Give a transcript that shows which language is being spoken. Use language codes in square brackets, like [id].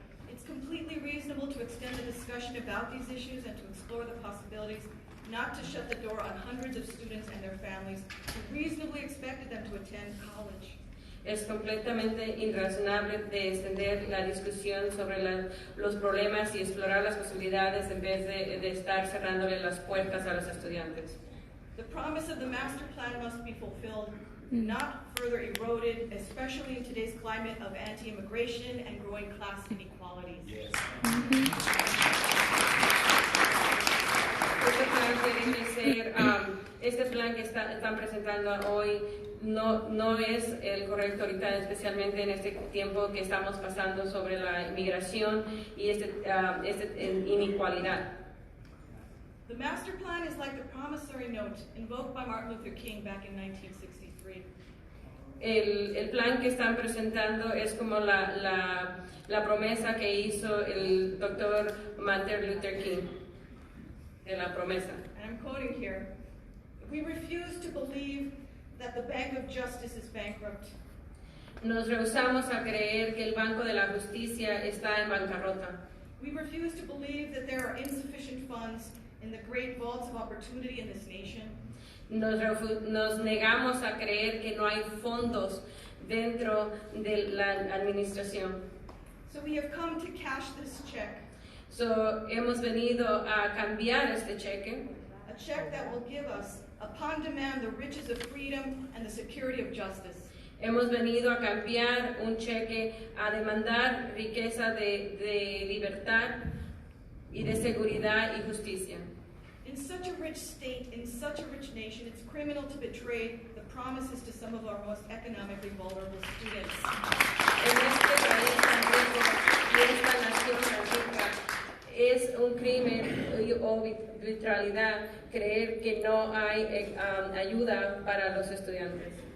[en] It's completely reasonable to extend the discussion about these issues and to explore the possibilities, not to shut the door on hundreds of students and their families who reasonably expected them to attend college. [es] Es completamente irrazonable de extender la discusión sobre los problemas y explorar las posibilidades en vez de estar cerrándole las puertas a los estudiantes. [en] The promise of the master plan must be fulfilled, not further eroded, especially in today's climate of anti-immigration and growing class inequalities. Yes. [es] Este plan tiene que ser, este plan que están presentando hoy no es el correcto ahorita, especialmente en este tiempo que estamos pasando sobre la inmigración y inequalidad. [en] The master plan is like the promissory note invoked by Martin Luther King back in 1963. [es] El plan que están presentando es como la promesa que hizo el doctor Martin Luther King, de la promesa. [en] And I'm quoting here, we refuse to believe that the Bank of Justice is bankrupt. [es] Nos rehusamos a creer que el Banco de la Justicia está en bancarrota. [en] We refuse to believe that there are insufficient funds in the great vaults of opportunity in this nation. [es] Nos negamos a creer que no hay fondos dentro de la administración. [en] So we have come to cash this check. [es] So hemos venido a cambiar este cheque. [en] A check that will give us, upon demand, the riches of freedom and the security of justice. [es] Hemos venido a cambiar un cheque, a demandar riqueza de libertad y de seguridad y justicia. [en] In such a rich state, in such a rich nation, it's criminal to betray the promises to some of our most economically vulnerable students. [es] En este país tan rico y esta nación tan rica, es un crimen o arbitrariedad creer que no hay ayuda para los estudiantes.